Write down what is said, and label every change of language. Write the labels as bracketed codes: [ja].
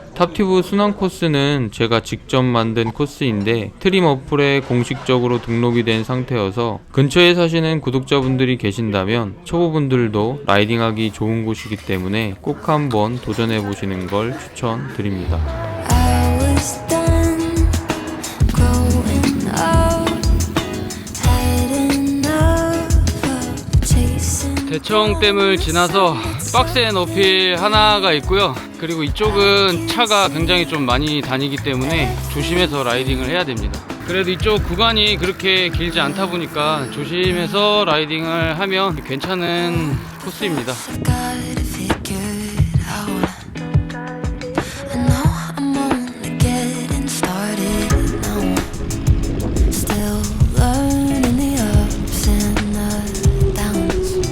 [ko] 탑튜브 순환 코스는 제가 직접 만든 코스인데 트림 어플에 공식적으로 등록이 된 상태여서 근처에 사시는 구독자분들이 계신다면 초보분들도 라이딩하기 좋은 곳이기 때문에 꼭 한번 도전해보시는 걸 추천드립니다. [en] I was done growing up, had enough of chasing. [ko] 대청댐을 지나서 빡센 어필 하나가 있고요. 그리고 이쪽은 차가 굉장히 좀 많이 다니기 때문에 조심해서 라이딩을 해야 됩니다. 그래도 이쪽 구간이 그렇게 길지 않다 보니까 조심해서 라이딩을 하면 괜찮은 코스입니다. [en] Got to figure it out. I know I'm only getting started now. Still learning the ups and the downs.